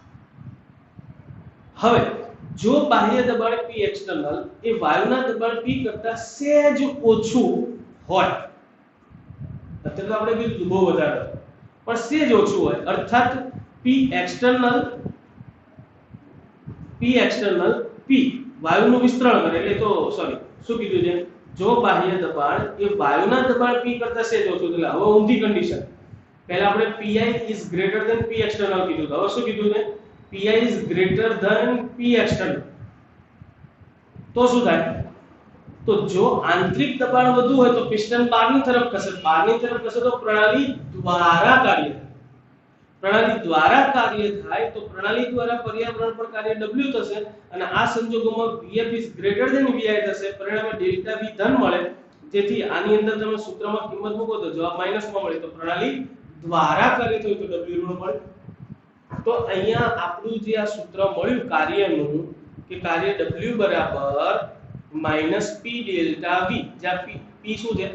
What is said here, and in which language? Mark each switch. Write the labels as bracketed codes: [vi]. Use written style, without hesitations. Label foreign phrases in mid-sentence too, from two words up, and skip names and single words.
[gu] હવે જો બાહ્ય દબાણ P એક્સટર્નલ એ વાયુના દબાણ P કરતા સહેજ ઓછું હોય, અત્યારે તો આપણે કીધું બહુ વધારે પણ સહેજ ઓછું હોય, અર્થાત P એક્સટર્નલ P વાયુનું વિસ્તરણ કરે, એટલે તો સોરી શું કીધું છે? જો બાહ્ય દબાણ એ વાયુના દબાણ P કરતા સહેજ ઓછું, એટલે હવે ઊંધી કન્ડિશન. પહેલા આપણે [en] Pi is greater than P external [gu] કીધું, હવે શું કીધું છે? [en] Pi is greater than P external. [gu] તો શું થાય? તો જો આંતરિક દબાણ વધુ હોય તો પિસ્ટન બહારની તરફ ખસે, બહારની તરફ ખસે તો પ્રણાલી દ્વારા કાર્ય થાય. પ્રણાલી દ્વારા કાર્ય થાય તો પ્રણાલી દ્વારા પર્યાવરણ પર કાર્ય W થશે, અને આ સંજોગોમાં [en] Vf is greater than Vi [gu] થશે, પરિણામે ડેલ્ટા V ધન મળે. જેથી આની અંદર તમે સૂત્રમાં કિંમત મૂકો તો જવાબ માઈનસમાં મળે, તો પ્રણાલી દ્વારા કાર્ય થયું તો W ઋણ મળે. તો અહીંયા આપણું જે આ સૂત્ર મળ્યું કાર્યનું, કે કાર્ય W બરાબર માઈનસ P ડેલ્ટા V, જ્યાં P શું છે?